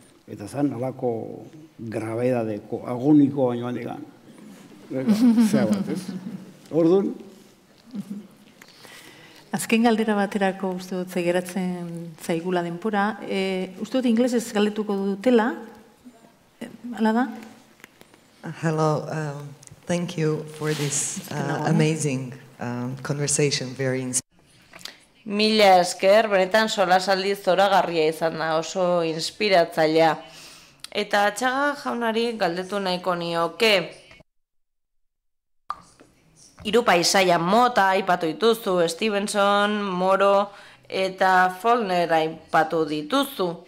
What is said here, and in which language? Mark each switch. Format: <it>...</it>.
<eu>Eta zen, alako grabedadeko, agoniko baino handigan. Zea bat, ez? Orduan? Azken galdera baterako uste dut zegeratzen zaigula denpora. Uste dut inglesez galdetuko dutela. Hala da?</eu> <en>Hello, thank you for this amazing conversation, very inspiring.</en> <eu>Mila esker, benetan solasaldi zoragarria izan da, oso inspiratzailea. Eta Atxaga jaunari galdetu nahiko nioke. 3 paisaia mota aipatu dituzu, Stevenson, Moro eta Faulkner aipatu dituzu.</eu>